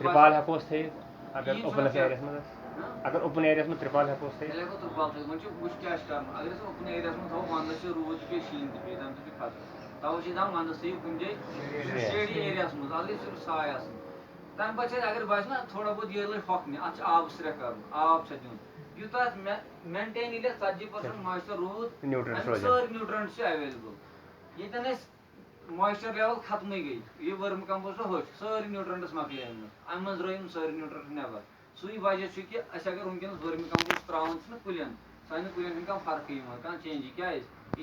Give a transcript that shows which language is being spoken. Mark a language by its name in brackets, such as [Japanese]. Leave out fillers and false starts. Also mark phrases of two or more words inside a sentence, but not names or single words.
[Kashmiri] ترپال ہٮ۪کوس تھٲیِتھ اگر [English] open area [Kashmiri] منٛز اگر [English] open area [Kashmiri] منٛز ترپال ہٮ۪کوس تھٲیِتھ تیٚلہِ ہٮ۪کو ترپال تھٲیِتھ وۄنۍ چھُ وٕچھ کیاہ چھُ کرُن اگر أسۍ [English] open area [Kashmiri] منٛز تھاوو ونٛدس چھُ روٗد تہِ پیٚیہِ شیٖن تہِ پیٚیہِ تمہِ سۭتۍ چھُ خطرٕ توے چھِ دپان ونٛدس تھٲیِو کُنہِ جایہِ [English] shady area [Kashmiri] منٛز اتھ گژھِ صرف ساے آسُن تمہِ پتہٕ چھِ اَسہِ اگر باسہِ نا [Urdu] تھوڑا بہت [Kashmiri] یہِ لٔج ہۄکھنہِ اتھ چھُ آبہٕ سرٛیٚح کرُن آب چھُ دیُن یوٗتاہ اتھ مینٹین ییٚلہِ اَسہِ 40% مویسچر روٗد امیُک سٲری نیوٗٹرنٹ چھِ ایویلیبٕل ییٚتٮ۪ن اَسہِ [English] moisture level [Kashmiri] ختمٕے گٔے یہِ ؤرمہِ کمپوسٹ ہوٚکھ سٲری نیوٗٹرنٹس مۄکلے اَمہِ منٛز اَمہِ منٛز درٛٲے یِم سٲری نیوٗٹرنٹ نٮ۪بر سُے وجہ چھُ کہِ أسۍ اگر ؤنکیٚنس ؤرمہِ کمپوسٹ تراوان چھِنہ کُلٮ۪ن سانٮ۪ن کُلٮ۪ن چھنہٕ کانٛہہ فرقٕے یِوان کانٛہہ چینجی کیازِ یہِ